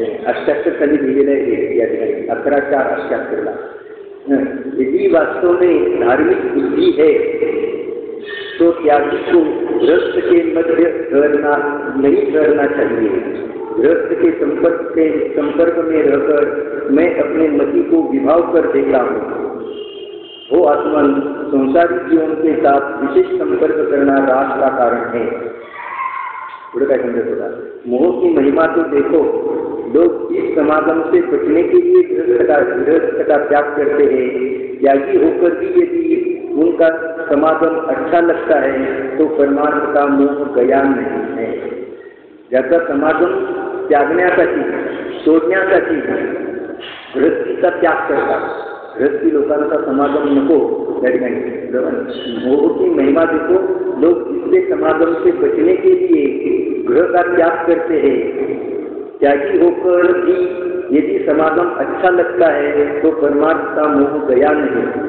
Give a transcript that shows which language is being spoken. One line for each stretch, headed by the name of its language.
Marathi: अष्टाक्षर खाली लिहिलेलं आहे या ठिकाणी 11-4 अष्टाक्षरला.
Hindi: यदि वास्तव में धार्मिक बुद्धि है तो त्यागी को गृहस्थ के मध्य नहीं ठहरना चाहिए. गृहस्थ के संपर्क में रहकर मैं अपने मति को विभाव कर देता हूँ, वो आत्मन संसारी जीवन के साथ विशेष संपर्क करना रास का कारण है।
Marathi: पुढे काय समजत होता,
Hindi: मोह की महिमा तो देखो, लोग इस समागम से बचने के लिए गृहस्थ का त्याग करते हैं। त्यागी होकर भी यदि उनका समागम अच्छा लगता है तो परमार्थ का मोह गया नहीं है।
Marathi: ज्याचा समागम त्यागण्यासाठी सोडण्यासाठी गृहस्थीचा त्याग करतात, गृहस्थी लोकांचा समागम नको त्या ठिकाणी।
Hindi: मोह की महिमा देखो, लोग इससे समागम से बचने के लिए गृह का त्याग करते हैं। त्यागी होकर भी यदि समागम अच्छा लगता है तो परमार्थ का मोह गया नहीं।